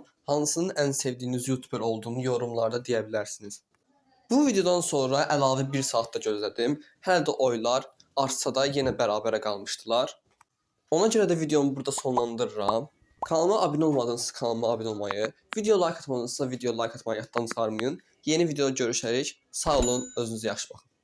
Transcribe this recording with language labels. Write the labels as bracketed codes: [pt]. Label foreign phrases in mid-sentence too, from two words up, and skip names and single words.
[az] Hansının ən sevdiyiniz YouTuber olduğunu yorumlarda deyə bilərsiniz. Bu videodan sonra əlavə 1 saatda gözlədim. Hələ də oylar artsa da yenə bərabərə qalmışdılar. Ona görə də videomu burada sonlandırıram. Kanalıma abunə olmadınızsa kanalıma abunə olmayı, video like atmadınızsa video like atmayı yaddan çıxarmayın. Yeni videoda görüşərik. Sağ olun, özünüzə yaxşı baxın.